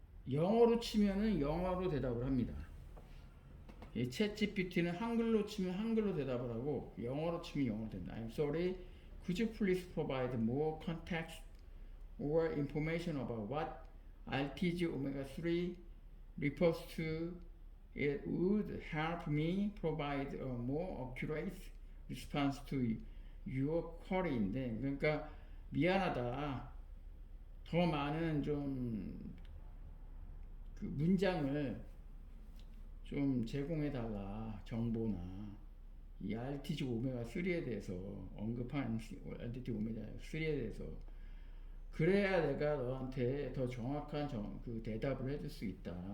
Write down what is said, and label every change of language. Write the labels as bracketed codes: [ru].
[ko] 영어로 치면은 영어로 대답을 합니다. 이 챗 GPT는 한글로 치면 한글로 대답을 하고 영어로 치면 영어로 된다. [en] I'm sorry. Could you please provide more context or information about what RTG omega 3 refers to? It would help me provide a more accurate response to your query인데, [ko] 그러니까 미안하다. 더 많은 좀 그 문장을 좀 제공해달라. 정보나 이 RTG 오메가 3에 대해서 언급한 RTG 오메가 3에 대해서 그래야 내가 너한테 더 정확한 그 대답을 해줄 수 있다.